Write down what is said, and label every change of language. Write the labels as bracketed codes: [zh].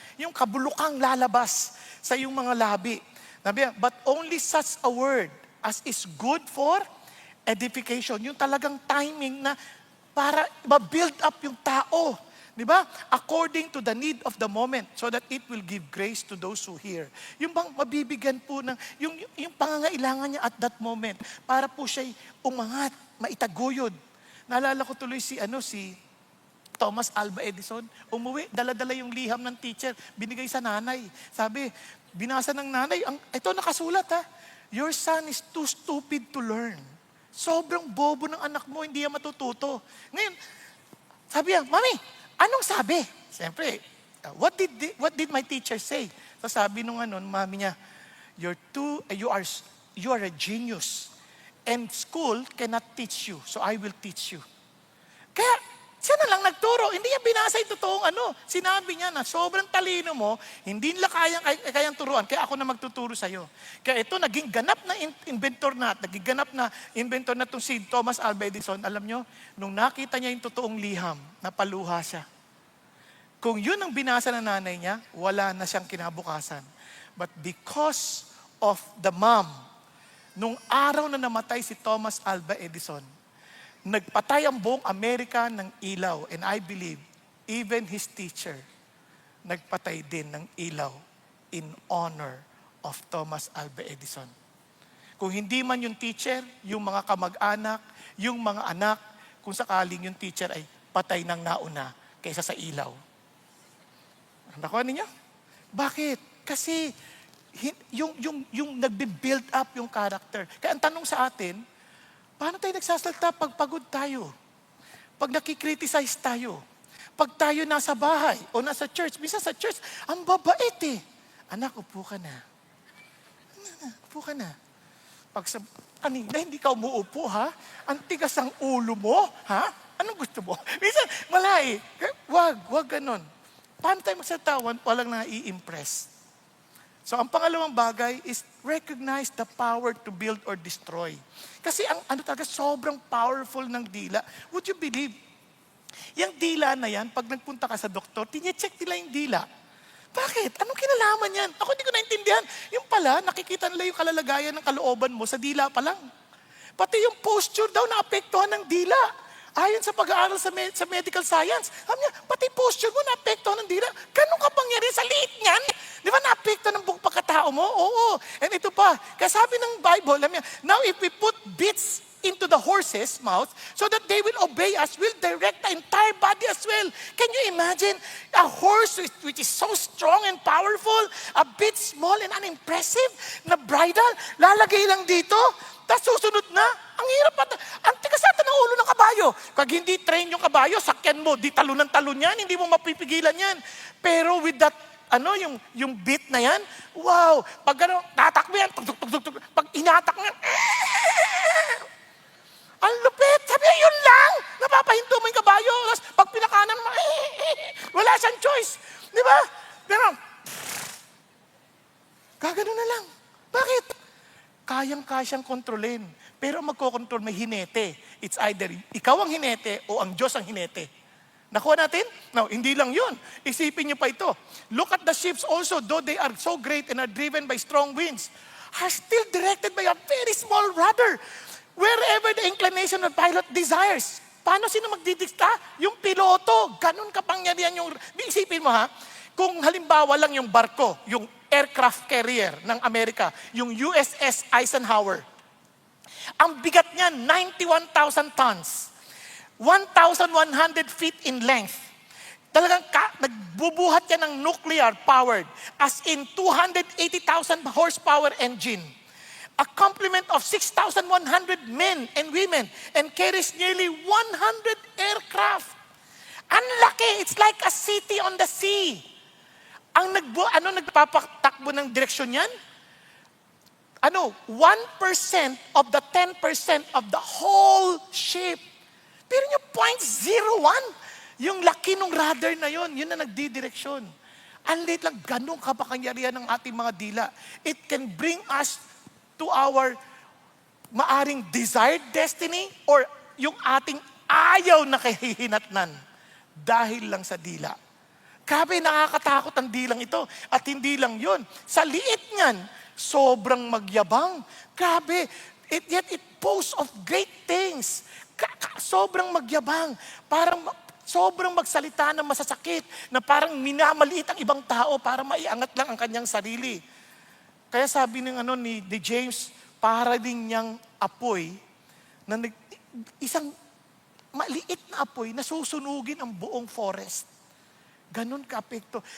[tl] Yung kabulukang lalabas sa iyong mga labi. [en] But only such a word as is good for edification. [tl] Yung talagang timing na para ma-build up yung tao. Di ba? [en] According to the need of the moment so that it will give grace to those who hear. [tl] Yung bang mabibigyan po ng, yung pangangailangan niya [en] at that moment [tl] para po siya'y umangat, maitaguyod. Naalala ko tuloy si Thomas Alva Edison. Umuwi, dala-dala yung liham ng teacher, binigay sa nanay. Sabi, binasa ng nanay, ito nakasulat ha, [en] your son is too stupid to learn. [tl] Sobrang bobo ng anak mo, hindi yan matututo. Ngayon, sabi niya, Mami, anong sabi? Siyempre, [en] what did my teacher say? [tl] So sabi nung mami niya, [en] you are a genius. And school cannot teach you, so I will teach you. [tl] Kaya, siya na lang nagturo. Hindi niya binasa yung totoong Sinabi niya na sobrang talino mo, hindi nila kayang turuan, kaya ako na magtuturo sa'yo. Kaya ito, naging ganap na inventor na itong si Thomas Alva Edison. Alam nyo, nung nakita niya yung totoong liham, napaluha siya. Kung yun ang binasa ng nanay niya, wala na siyang kinabukasan. [en] But because of the mom, [tl] nung araw na namatay si Thomas Alva Edison, nagpatay ang buong Amerika ng ilaw. [en] And I believe, even his teacher, [tl] nagpatay din ng ilaw [en] in honor of Thomas Alva Edison. [tl] Kung hindi man yung teacher, yung mga kamag-anak, yung mga anak, kung sakaling yung teacher ay patay ng nauna kaysa sa ilaw. Nakuha ninyo? Bakit? Kasi yung nagbe-build up yung character. Kaya ang tanong sa atin, paano tayo nagsasalita pag pagod tayo? Pag nakikriticize tayo? Pag tayo nasa bahay o nasa church, minsan sa church, ang babait eh. Anak, upo ka na. Upo ka na. Pag sa kanina, hindi ka umuupo, ha? Ang tigas ang ulo mo, ha? Anong gusto mo? Minsan, wala eh. Wag ganon. Paano tayo magsatawan? Walang nai-impress. So, ang pangalawang bagay is [en] recognize the power to build or destroy. [tl] Kasi ang talaga sobrang powerful ng dila. [en] Would you believe? [tl] Yung dila na yan, pag nagpunta ka sa doktor, tinecheck nila yung dila. Bakit? Anong kinalaman yan? Ako hindi ko naintindihan. Yung pala, nakikita nila yung kalalagayan ng kalooban mo sa dila pa lang. Pati yung posture daw naapektuhan ng dila. Ayon sa pag-aaral sa medical science, sabi niya, pati posture mo naapektuhan ng dila. Ganun ka pangyari sa liit niyan? Di ba naapektuhan ng buong pagkatao mo? Oo. [en] And [tl] ito pa, kaya sabi ng Bible, sabi niya, [en] now if we put bits into the horse's mouth so that they will obey us, will direct the entire body as well. Can you imagine a horse which is so strong and powerful, a bit small and unimpressive, [tl] na bridle, lalagay lang dito, tapos susunod na? Ang hirap pa. Ang tigasata ng ulo ng kabayo. Pag hindi train yung kabayo, sakyan mo, di talon ng talon yan, hindi mo mapipigilan yan. Pero with that, yung beat na yan, wow, pag tatakbo yan, tug. Pag inatak mo yan, ang lupit. Sabi niya, yun lang. Napapahinto mo yung kabayo. Tapos pag pinakanan mo, wala siyang choice. Di ba? Pero, gagano na lang. Bakit? Kayang-kasyang kontrolin. Pero magkokontrol may hinete. [en] It's either [tl] ikaw ang hinete o ang Diyos ang hinete. Nakuha natin? No, hindi lang yun. Isipin niyo pa ito. [en] Look at the ships also, though they are so great and are driven by strong winds, are still directed by a very small rudder. Wherever the inclination of pilot desires. [tl] Paano sino magdidikta? Yung piloto. Ganun kapangyarihan yung... Isipin mo ha, kung halimbawa lang yung barko, yung aircraft carrier ng Amerika, yung USS Eisenhower, ang bigat niya, 91,000 tons. [en] 1,100 feet in length. [tl] Talagang nagbubuhat yan ng [en] nuclear-powered, as in 280,000 horsepower engine. A complement of 6,100 men and women and carries nearly 100 aircraft. [tl] Ang laki, [en] it's like a city on the sea. [tl] Ang nagpapatakbo ng direksyon yan? [en] 1% of the 10% of the whole ship. [tl] Pero yung 0.01, yung laki ng rudder na yun na nagdidireksyon. Ang liit lang, ganun kapakangyarihan ng ating mga dila. [en] It can bring us to our [tl] maaring [en] desired destiny or [tl] yung ating ayaw na kahihinatnan dahil lang sa dila. Grabe, nakakatakot ang dilang ito. At hindi lang yun. Sa liit niyan, sobrang magyabang. Grabe, [en] yet it boasts of great things. [tl] Sobrang magyabang. Parang sobrang magsalita ng masasakit na parang minamaliit ang ibang tao para maiangat lang ang kanyang sarili. Kaya sabi ni James, para din niyang apoy, na isang maliit na apoy na susunugin ang buong forest. Ganon ka-apekto.